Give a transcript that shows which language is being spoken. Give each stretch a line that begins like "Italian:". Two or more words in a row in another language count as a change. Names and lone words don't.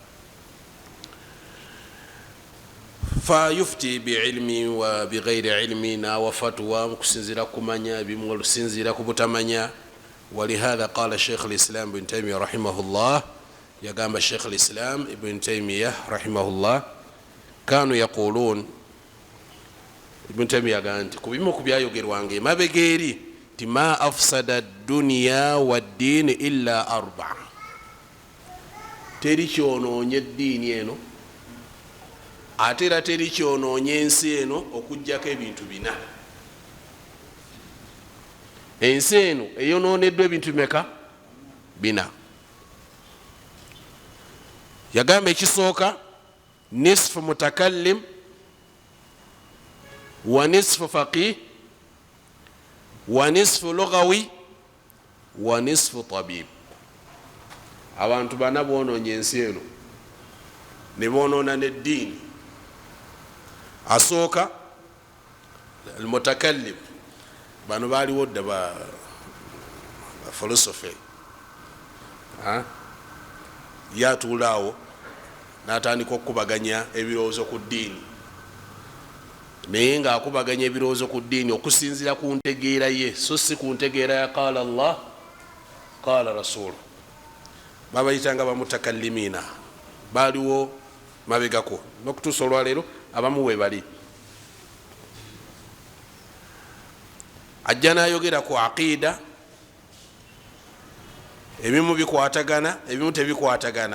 Arabic: فيفتي بعلم وبغير علم
Ganda: naawa fatwa kusinziira kumanya ebimu olusinziira ku butamanya
Arabic: ولهذا قال شيخ الإسلام ابن تيمية رحمه الله
Ganda: yagamba sheikh lislam ibn taimiya rahimahullah
Arabic: كانوا يقولون
Ganda: ibn taimiya agamba nti ku bimu ku byayogerwanga emabega eri ti
Arabic: ما أفسد الدنيا والدين إلا أربعة
Ganda: teri kyonoonye eddiini eno ate era teri kyonoonye ensi eno okugjako ebintu bina ensi eno eyonooneddwa ebintu bimeka bina yagamba ekisooka
Arabic: نصف متكلم ونصف فقيه ونصف لغوي ونصف طبيب
Ganda: abantu bana bonoonye ensi eno ne bonoona n'eddiini asooka almutakallim bano baaliwo dda ba philosophy yatuulaawo n'atandika okukubaganya ebirowoozo ku ddiini naye ng'akubaganya ebirowoozo ku ddiini okusinziira ku ntegeera ye so si ku ntegeera ya
Arabic: قال الله قال رسول
Ganda: babayitanga bamutakallimiina baaliwo mabegako n'okutuusa olwaleero abamu we bali ajja n'ayogera ku aqida ebimu bikwatagana ebimu tebikwatagana.